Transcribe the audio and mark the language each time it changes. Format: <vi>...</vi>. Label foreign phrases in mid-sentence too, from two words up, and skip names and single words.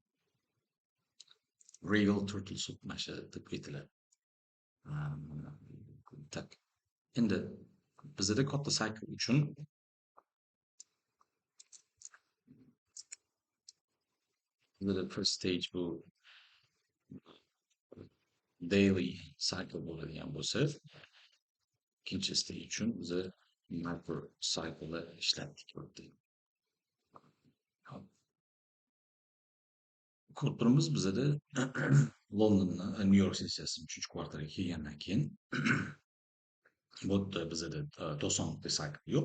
<en>Regal turtle soup</en> <uz>mana shu deb aytiladi. Tak. Endi bizada katta cycle uchun bizada</uz> <en>first stage</en> <uz>bu</uz> <en>daily cycle</en> <uz>bo'ladigan bo'lsa, ikkinchi stage uchun biza</uz> <en>micro cycle'da</en> <uz>ishlatdik. Ko'rib turibmiz bizada Londonni, New York sessiyasi 3 kvartalga kelgandan keyin bu yerda bizada 90 kunlik cycle yo'q.</uz>